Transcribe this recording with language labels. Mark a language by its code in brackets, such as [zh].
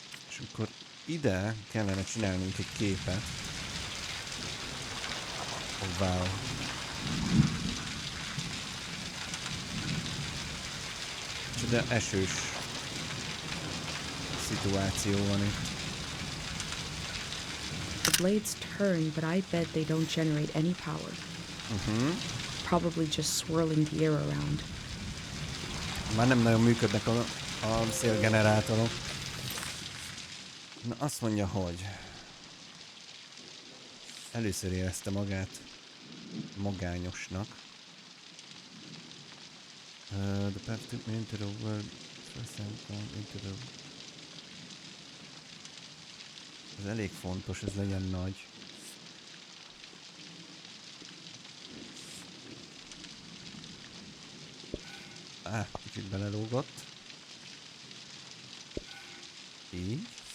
[hu] És akkor ide kellene csinálnunk egy képet. [en] Oh, wow. [hu] Csoda esős szituáció van itt. [en] The blades turn, but I bet they don't generate any power. Probably just swirling the air around. [hu] Már nem nagyon működnek a szélgenerátorok. Na azt mondja, hogy először érezte magát magányosnak. [en] The path took me into the world. First time come into the... [hu] Ez elég fontos, ez legyen nagy. Kicsit belelógott. Így.